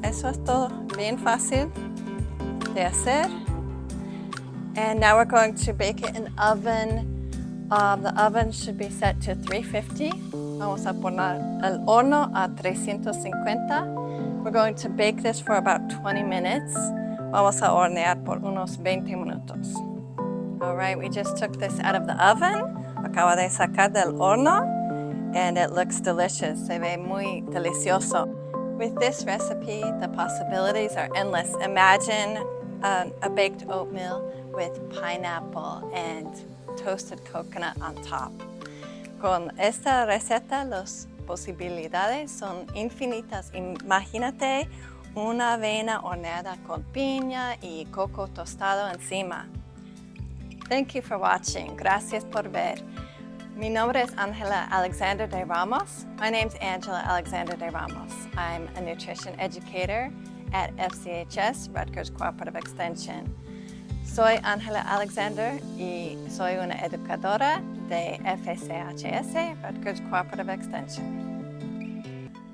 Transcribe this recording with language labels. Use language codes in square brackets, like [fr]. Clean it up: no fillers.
[es] Eso es todo, bien fácil de hacer. [en] And now we're going to bake it in the oven. The oven should be set to 350. [es] Vamos a poner el horno a 350. [en] We're going to bake this for about 20 minutes. [es] Vamos a hornear por unos 20 minutos. [en] All right, we just took this out of the oven. [es] Acaba de sacar del horno, [en] and it looks delicious. [es] Se ve muy delicioso. [en] With this recipe, the possibilities are endless. Imagine a baked oatmeal with pineapple and toasted coconut on top. [es] Con esta receta, las posibilidades son infinitas. Imagínate una avena horneada con piña y coco tostado encima. [en] Thank you for watching. [es] Gracias por ver. Mi nombre es Angela Alexander de Ramos. [en] My name's Angela Alexander de Ramos. I'm a nutrition educator at FCHS, Rutgers Cooperative Extension. [es] Soy Angela Alexander y soy una educadora de FCHS, Rutgers Cooperative Extension.